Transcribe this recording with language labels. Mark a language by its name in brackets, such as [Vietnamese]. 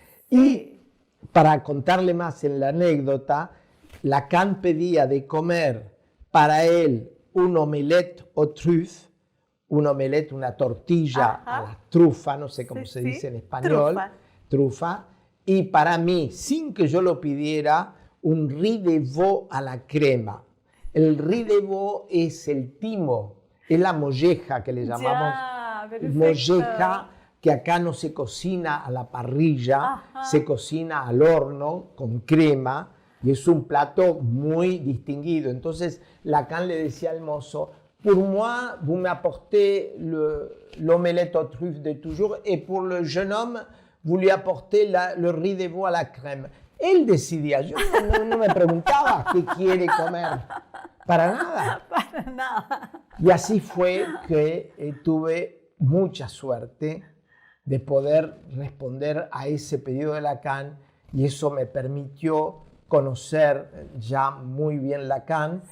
[Spanish] Y para contarle más en la anécdota, Lacan pedía de comer para él [French] un omelette aux truffes, [Spanish] un omelette, una tortilla a la trufa, no sé cómo se dice en español, trufa, y para mí, sin que yo lo pidiera, un riz de veau a la crema. El riz de veau es el timo, es la molleja que le llamamos molleja, que acá no se cocina a la parrilla, se cocina al horno con crema, y es un plato muy distinguido. Entonces Lacan le decía al mozo, [French] pour moi, vous m'apportez l'omelette aux truffes de toujours, et pour le jeune homme, vous lui apportez le riz de veau à la crème. [Spanish] Él decidía, yo no me preguntaba qué quiere comer, para nada. Para nada. Y así fue que tuve mucha suerte de poder responder a ese pedido de Lacan, y eso me permitió conocer ya muy bien Lacan.